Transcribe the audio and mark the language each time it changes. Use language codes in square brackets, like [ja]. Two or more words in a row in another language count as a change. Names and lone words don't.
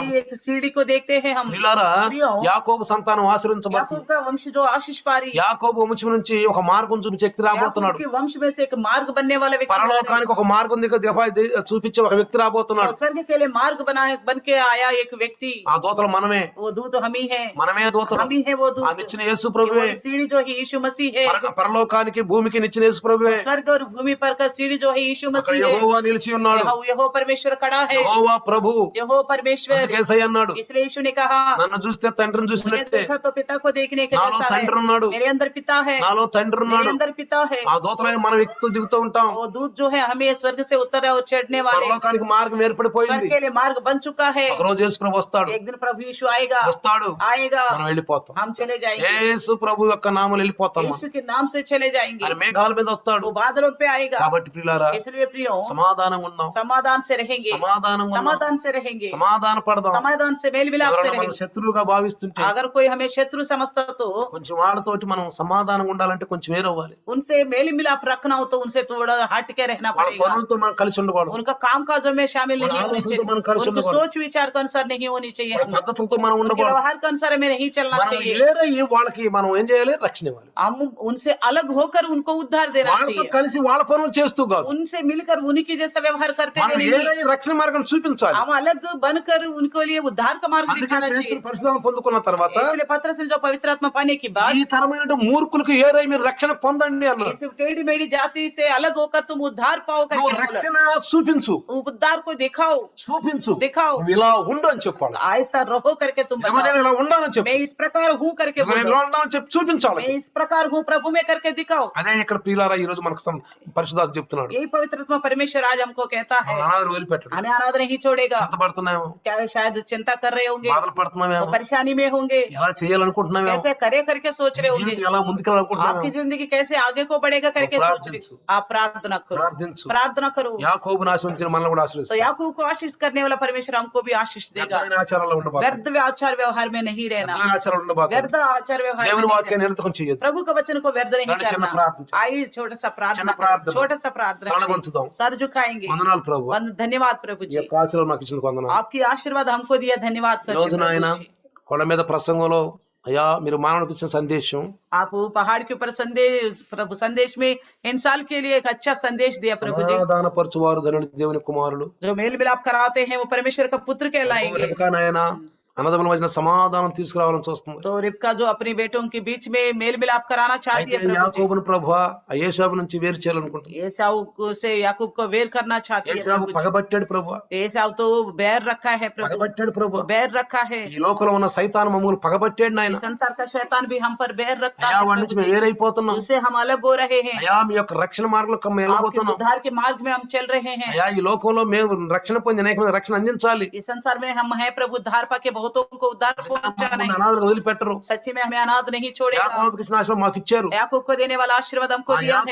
[hi] भी एक सीढ़ी को देखते हैं हम। [te] ప్రియులారా, ప్రియం, యాకోబు సంతానం ఆశీర్వదించబడుతుంది. [hi] याकूब का वंश जो आशीष पारी, [te] యాకోబు వంశం నుంచి ఒక మార్గం చూపించే వ్యక్తి [hi] याकूब [te] రాబోతున్నాడు. [hi] के वंश में से एक मार्ग बनने वाला व्यक्ति आ रहा है। [te] పరలోకానికి ఒక మార్గం చూపించే ఒక వ్యక్తి [hi] तो [te] రాబోతున్నాడు. [hi] स्वर्ग के लिए मार्ग बन के आया एक व्यक्ति, [te] ఆ దూతలు మనమే, [hi] वो दूत हम ही है, [te] మనమే దూతలు. [hi] हम ही है वो [te] ఆ [hi] दूत। [te] నిచ్చిన యేసు [hi] वो [te] ప్రభువే. [hi] सीढ़ी जो है यीशु मसीह है, [te] పరలోకానికి భూమికి నిచ్చిన యేసు ప్రభువే. [hi] स्वर्ग और भूमि पर का सीढ़ी जो है यीशु [te] అక్కడ [hi] मसीह है। [te] యెహోవా నిలిచి ఉన్నాడు. [hi] यहो परमेश्वर खड़ा है, [te] యెహోవా ప్రభు. [hi] यहो परमेश्वर। [te] అందుకే యేసయ్య అన్నాడు, [hi] इसलिए यीशु ने कहा, [te] నన్ను చూస్తే తండ్రిని [hi] मुझे [te] చూసినట్టే. [hi] देखा तो पिता को देखने के [te] నాలో [hi] जैसा [te] తండ్రి [hi] है। [te] ఉన్నాడు, [hi] मेरे अंदर पिता है, [te] నాలో తండ్రి [hi] मेरे [te] ఉన్నాడు. [hi] अंदर पिता है। [te] ఆ దూతలైన మనం ఎక్కుతూ దిగుతూ ఉంటాం. [hi] वो दूत जो है हमें स्वर्ग से उतर और चढ़ने वाले, [te] పరలోకానికి మార్గం [hi] स्वर्ग [te] ఏర్పడిపోయింది. [hi] के लिए मार्ग बन चुका है। [te] ఒక రోజు యేసు ప్రభు వస్తాడు, [hi] एक दिन प्रभु यीशु आएगा, [te] వస్తాడు, [hi] आएगा, [te] మనం వెళ్ళిపోతాం. [hi] हम चले जाएंगे, [te] యేసు ప్రభు యొక్క నామములో వెళ్ళిపోతాం. [hi] यीशु के नाम से चले जाएंगे। [te] ఆయన మేఘాల మీద వస్తాడు. [hi] वो बादलों पे आएगा। [te] కాబట్టి ప్రియులారా, [hi] इसलिए प्रियो, [te] సమాధానంగా ఉందాం, [hi] समाधान से रहेंगे, [te] సమాధానంగా ఉందాం, [hi] समाधान से रहेंगे, [te] సమాధాన పడదాం. [hi] समाधान से मेल मिलाप से [te] ఎవరైనా మన [hi] रहेंगे। [te] శత్రువుగా భావిస్తుంటే [hi] अगर कोई हमें शत्रु समझता तो [te] కొంచెం వాళ్ళతోటి మనం సమాధానంగా ఉండాలంటే కొంచెం వేరవ్వాలి. [hi] उनसे मेल मिलाप रखना हो तो उनसे थोड़ा हट के रहना [te] వాళ్ళ [hi] पड़ेगा। [te] పనులతో మనం కలిసి ఉండకూడదు. [hi] उनका काम काजों में शामिल नहीं होनी आलोचना तो मन कर चाहिए, उनके सुनने सोच विचार के अनुसार नहीं होनी चाहिए, [te] వాళ్ళ పద్ధతులతో మనం [hi] उनके [te] ఉండకూడదు. [hi] व्यवहार के अनुसार हमें नहीं चलना [te] మనం [hi] चाहिए। [te] ఏరయ్యి వాళ్ళకి మనం ఏం చేయాలి? రక్షణ ఇవ్వాలి. [hi] हम उनसे अलग होकर उनको उद्धार देना [te] వాళ్ళతో [hi] चाहिए, [te] కలిసి వాళ్ళ పనులు చేస్తూ కాదు. [hi] उनसे मिलकर उन्हीं जैसा व्यवहार करते हुए [te] మనం [hi] नहीं, [te] ఏరయ్యి రక్షణ మార్గం చూపించాలి. [hi] हम अलग बनकर उनको लिए उद्धार का मार्ग [te] అందుకే [hi] दिखाना [te] పేతురు [hi] चाहिए। [te] పరిశుద్ధం పొందుకున్న తర్వాత [hi] इसलिए पत्रस ने जो पवित्र आत्मा पाने के बाद [te] ఈ తరమైన మూర్ఖులకు ఏరయ్యి మీరు రక్షణ పొందండి అన్నారు. [hi] इस टेढ़ी मेढ़ी जाति से अलग होकर तुम उद्धार पाओ [te] నువ్వు [hi] करके बोला। [te] రక్షణ చూపించు, [hi] उद्धार को दिखाओ, [te] చూపించు, [hi] दिखाओ, [te] నువ్వు ఇలా ఉండు అని చెప్పాలి. [hi] ऐसा रहो करके तुम [te] ఇదిగో [hi] बताओ, [te] నేను ఇలా ఉండాలని చెప్పు, [hi] मैं इस प्रकार हूँ करके [te] ఇదిగో నేను [hi] बोलो, [te] ఇలా ఉండాలని చెప్పి చూపించాలి. [hi] मैं इस प्रकार हूँ प्रभु में करके दिखाओ। [te] అదే ఇక్కడ ప్రియులారా ఈ రోజు మనకు పరిశుద్ధాత్మ చెప్తున్నాడు, [hi] यही पवित्र आत्मा परमेश्वर आज हमको कहता है, [te] అనాథలు వదిలిపెట్టడు. [hi] हमें अनाथ नहीं छोड़ेगा। [te] చింతపడుతున్నామో, [hi] क्या शायद चिंता कर रहे होंगे, [te] బాధలు పడుతున్నామేమో, [hi] वो परेशानी में होंगे, [te] ఎలా చేయాలనుకుంటున్నామేమో, [hi] कैसे करे करके सोच रहे होंगे, [te] జీవితం ఎలా ముందుకెళ్ళాలనుకుంటున్నామో, [hi] आपकी जिंदगी कैसे आगे को बढ़ेगा करके तो सोच रहे। आप प्रार्थना करो, [te] ప్రార్థించు. [hi] प्रार्थना करो। [te] యాకోబును ఆశీర్వదించిన మనల్ని కూడా [hi] तो [te] ఆశీర్వదిస్తాడు. [hi] याकूब को आशीष करने वाला परमेश्वर हमको भी आशीष देगा। [te] వ్యర్థమైన ఆచారాల్లో ఉండబాకు, [hi] व्यर्थ आचार व्यवहार में नहीं रहना, [te] వ్యర్థమైన ఆచారాలు ఉండబాకు. [hi] व्यर्थ आचार व्यवहार में [te] దేవుని [hi] नहीं [te] వాక్యాన్ని [hi] रहना। [te] నిరర్థకం చేయొద్దు. [hi] प्रभु के वचन को व्यर्थ नहीं [te] రండి చిన్న [hi] करना। [te] ప్రార్థన చేద్దాం. [hi] आइए छोटा सा प्रार्थना [te] చిన్న ప్రార్థన. [hi] छोटा सा प्रार्थना [te] తల [hi] करें। [te] వంచుదాం. [hi] सर झुकाएंगे। [te] వందనాలు ప్రభు, [hi] धन्यवाद प्रभु [te] ఈ [hi] जी, [te] యొక్క ఆశీర్వాదం నాకు ఇచ్చిన వందనాలు. [hi] आपकी आशीर्वाद हमको दिया, धन्यवाद [te] ఈ రోజు [hi] करते [te] నాయన [hi] प्रभु जी। [te] కొండ మీద ప్రసంగంలో అయ్యా మీరు మానవుడికి ఇచ్చిన సందేశం [hi] आप पहाड़ के ऊपर संदेश, प्रभु संदेश में इंसान के लिए एक अच्छा संदेश दिया प्रभु जी। [te] సమాధానపరచువారు ధనుడు దేవుని కుమారులు. [hi] जो मेल मिलाप कराते हैं वो परमेश्वर का पुत्र कहलाएंगे। [te] రెబెకా నాయన అన్నదమ్ముల మధ్య సమాధానం తీసుకురావాలని చూస్తుంది. [hi] तो रिबका जो अपने बेटों के बीच में मेल मिलाप कराना चाहती [te] అయితే [hi] है प्रभु जी। [te] యాకోబును ప్రభువా ఏశావు నుంచి వేరు చేయాలనుకుంటుంది. [hi] एसाव से याकूब को वेर करना चाहती है [te] ఏశావు [hi] प्रभु जी। [te] పగబట్టాడు ప్రభువా, [hi] एसाव तो बैर रखा है प्रभु, [te] పగబట్టాడు ప్రభువా. [hi] बैर रखा है। [te] ఈ లోకంలో ఉన్న సైతాను మమ్మల్ని పగబట్టాడు నాయన. [hi] इस संसार का शैतान भी हम पर बैर रखता [te] అయ్యా [hi] है [te] వాడి నుంచి [hi] प्रभु [te] మేము [hi] जी। [te] వేరైపోతున్నాం. [hi] उससे हम अलग हो रहे हैं, [te] అయ్యా మీ యొక్క రక్షణ మార్గంలో మేము [hi] आपके [te] వెళ్ళబోతున్నాం. [hi] उद्धार के मार्ग में हम चल रहे हैं। [te] అయ్యా ఈ లోకంలో మేము రక్షణ పొంది అనేక మంది రక్షణ అందించాలి. [hi] इस संसार में हम हैं प्रभु, उद्धार पाके बहुतों को उद्धार पहुंचाना है। [te] అనాథలు వదిలిపెట్టరు. [hi] सच्ची में हमें अनाथ नहीं छोड़ेगा। [te] యాకోబుకి ఇచ్చిన ఆశీర్వాదం మాకు ఇచ్చారు. [hi] याकूब को देने वाला आशीर्वाद हमको [te] ఆ [hi] दिया है।